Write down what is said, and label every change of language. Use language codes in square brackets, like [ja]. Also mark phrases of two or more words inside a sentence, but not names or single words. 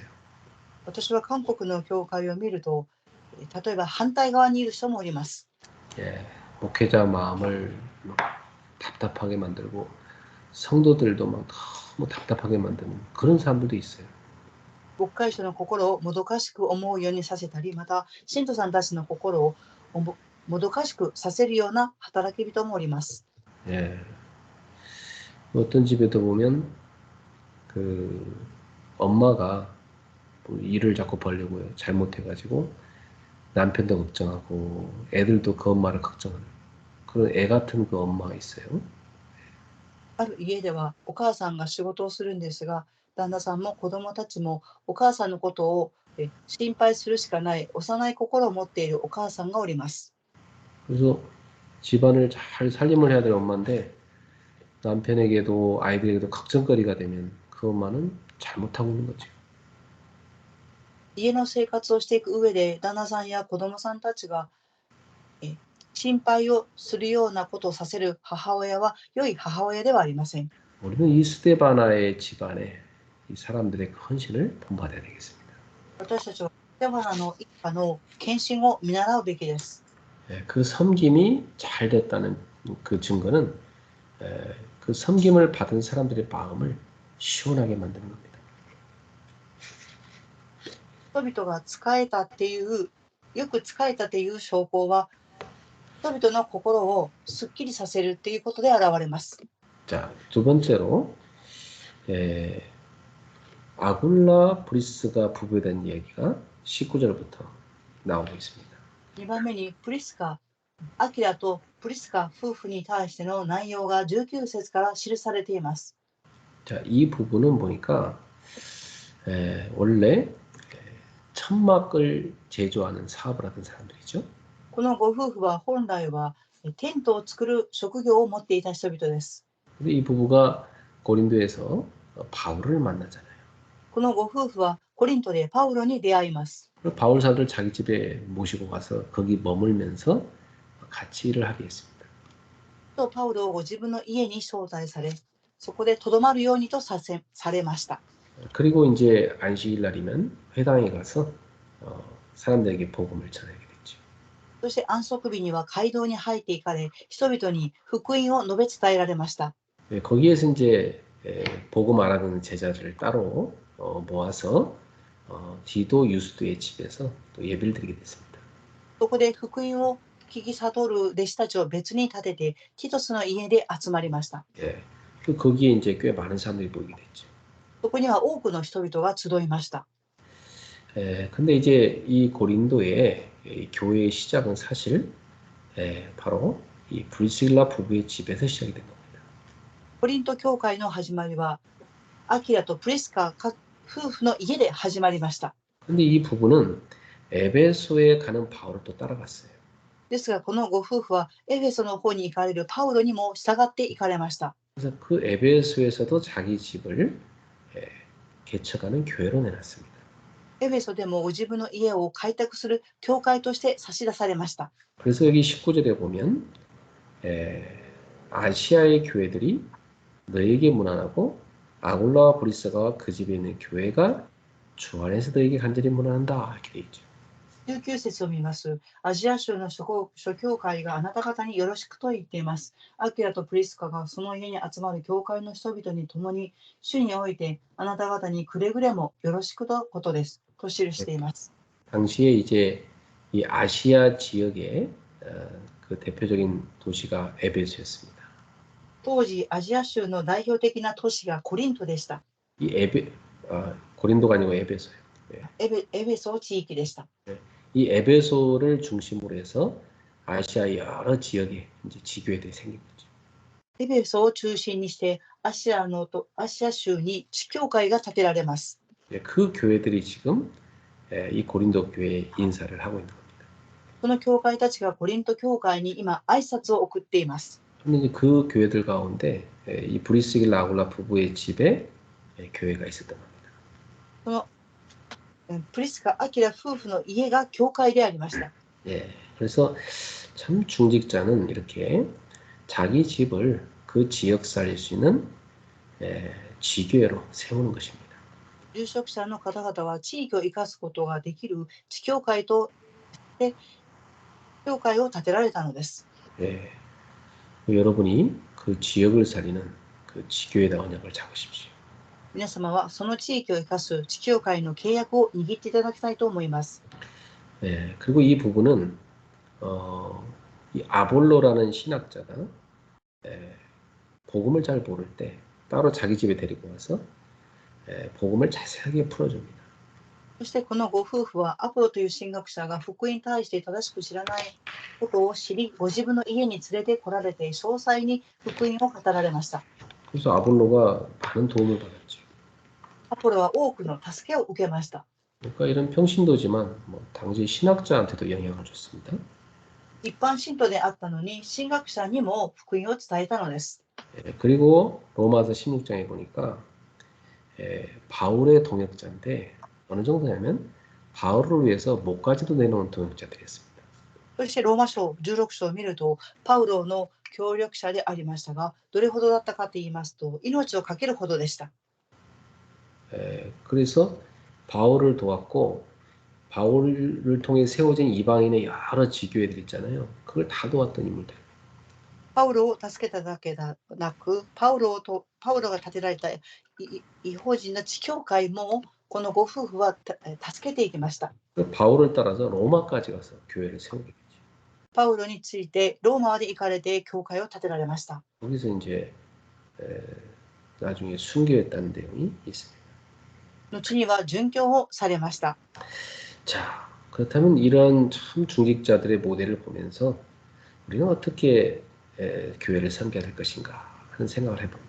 [ja] 私は韓国の教会を見ると、例えば反対側にいる人もおります。 [ko] 목회자 마음을 막 답답하게 만들고 성도들도 막 너무 답답하게 만드는 그런 사람들도 있어요. [ja] 牧会者の心をもどかしく思うようにさせたり、また信徒さんたちの心をもどかしくさせるような働き人もおります。 [ko] 어떤 집에도 보면 그 엄마가 뭐 일을 자꾸 벌려고 잘못해가지고 남편도 걱정하고 애들도 그 엄마를 걱정하는 그런 애 같은 그 엄마가 있어요. [ja] ある家ではお母さんが仕事をするんですが、旦那さんも子供たちもお母さんのことを心配するしかない幼い心を持っているお母さんがおります。 [ko] 그래서 집안을 잘 살림을 해야 될 엄마인데 남편에게도 아이들에게도 걱정거리가 되면 그 엄마는 잘못하고 있는 거죠. [ja] 家の生活をしていく上で旦那さんや子供さんたちが心配をするようなことをさせる母親は良い母親ではありません。 [ko] 우리는 이 스데바나의 집안에 이 사람들의 그 헌신을 본받아야 되겠습니다. [ja] 私たちはステファナの一家の献身を見習うべきです。 [ko] 그 섬김이 잘 됐다는 그 증거는 그 섬김을 받은 사람들의 마음을 시원하게 만드는 겁니다. [ja] 人々が使えたっていう、よく使えたっていう証拠は、人々の心をすっきりさせるっていうことで現れます。 [ko] 자, 두 번째로 아굴라 브리스가 부부에 대한 이야기가 19절부터 나오고 있습니다. [ja] 2 番目にプリスカ、アキラとプリスカ夫婦に対しての内容が19節から記されています。 [ko] 자, 이 부분은 보니까 원래 천막을 제조하는 사업을 하던 사람들이죠. [ja] このご夫婦は本来はテントを作る職業を持っていた人々です。 [ko] 근데 이 부부가 고린도에서 바울을 만나잖아요. [ja] このご夫婦はコリントでパウロに出会います。 [ko] 바울 사도를 자기 집에 모시고 가서 거기 머물면서 같이 일을 하게 했습니다. [ja] とパウロをご自分の家に招待され、そこでとどまるようにとされました。 [ko] 그리고 이제 안식일 날이면 회당에 가서 사람들에게 복음을 전하게 됐죠. [ja] そして安息日には街道に入っていかれ、人々に福音を述べ伝えられました。 [ko] 거기에서 이제 복음 알아듣는 제자들을 따로 모아서 디도 유스도의 집에서 또 예배를 드리게 됐습니다. [ja] そこで福音を聞き悟る弟子たちを別に立てて、ティトスの家で集まりました。 [ko] 거기에 이제 꽤 많은 사람들이 모이게 됐죠. [ja] そこには多くの人々が集いました。 [ko] 근데 이제 이 고린도의 교회의 시작은 사실 바로 이 브리스길라 부부의 집에서 시작이 된 겁니다. [ja] コリント教会の始まりは、アキラとプリスカ夫婦の家で始まりました。 [ko] 근데 이 부부는 에베소에 가는 바울을 또 따라갔어요. [ja] ですが、このご夫婦はエフェソの方に行かれるパウロにも従って行かれました。 [ko] 그래서 그 에베소에서도 자기 집을 예, 개척하는 교회로 내놨습니다. [ja] エフェソでも自分の家を開拓する教会として差し出されました。 [ko] 그래서 여기 19절에 보면 아시아의 교회들이 너에게 문안하고 아굴라와 브리스가와 그 집에 있는 교회가 주 안에서 너에게 간절히 문안한다 이렇게 돼 있죠. [ja] 19 節を見ます。アジア州の諸教会があなた方によろしくと言っています。アキラとプリスカがその家に集まる教会の人々に共に主においてあなた方にくれぐれもよろしくとことです。と記しています。 [ko] 당시에 이제 이 아시아 지역의 그 대표적인 도시가 에베소였습니다. [ja] 当時、アジア州の代表的な都市がコリントでした。 [ko] 이 고린도가 아니고 에베소예요. [ja] エベソ地域でした。 [ko] 이 에베소를 중심으로 해서 아시아의 여러 지역에 이제 지교회들이 생긴 거죠. [ja] エベソを中心にしてアシア州に地教会が建てられます。 [ko] 그 교회들이 지금 이 고린도 교회에 인사를 하고 있는 겁니다. [ja] この教会たちがコリント教会に今挨拶を送っています。 [ko] 근데 이제 그 교회들 가운데 이 브리스길라 아굴라 부부의 집에 교회가 있었던 겁니다. [ja] このプリスカ・アキラ夫婦の家が教会でありました。 [ko] 예, 그래서 참 중직자는 이렇게 자기 집을 그 지역 살릴 수 있는 지교회로 세우는 것입니다. [ja] 住職者の方々は地域を生かすことができる地教会として教会を建てられたのです。 [ko] 예, 여러분이 그 지역을 살리는 그 지교회다 언약을 잡으십시오. [ja] 皆様はその地域を生かす地教会の契約を握っていただきたいと思います。 [ko] 예, 그리고 이 부분은 이 아볼로라는 신학자가 복음을 잘 모를 때 따로 자기 집에 데리고 와서 복음을 자세하게 풀어줍니다. [ja] そしてこのご夫婦はアポロという神学者が福音に対して正しく知らないことを知り、ご自分の家に連れてこられて詳細に福音を語られました。 [ko] 그래서 아볼로가 많은 도움을 받았죠. [ja] アポロは多くの助けを受けました。 [ko] 그러니까 이런 평신도지만 뭐 당시 신학자한테도 영향을 줬습니다. [ja] 一般信徒であったのに神学者にも福音を伝えたのです。 [ko] 그리고 로마서 16장에 보니까 바울의 동역자인데 어느 정도냐면 바울을 위해서 목까지도 내놓은 동역자들이었습니다. [ja] そしてローマ書16章を見るとパウロの協力者でありましたが、どれほどだったかと言いますと命を懸けるほどでした。 [ko] 그래서 바울을 도왔고 바울을 통해 세워진 이방인의 여러 지교회들 있잖아요. 그걸 다 도왔던 인물들. [ja] パウロを助けただけでなく、パウロが立てられた異邦人の地教会もこのご夫婦は助けていきました。 [ko] 바울을 따라서 로마까지 가서 교회를 세우게 됐죠. [ja] パウロについてローマまで行かれて教会を建てられました。 [ko] 거기서 이제 나중에 순교했다는 내용이 있습니다. [ja] 後には殉教をされました。 [ko] 자, 그렇다면 이런 참 중직자들의 모델을 보면서 우리는 어떻게 교회를 섬겨야 될 것인가 하는 생각을 해봅니다.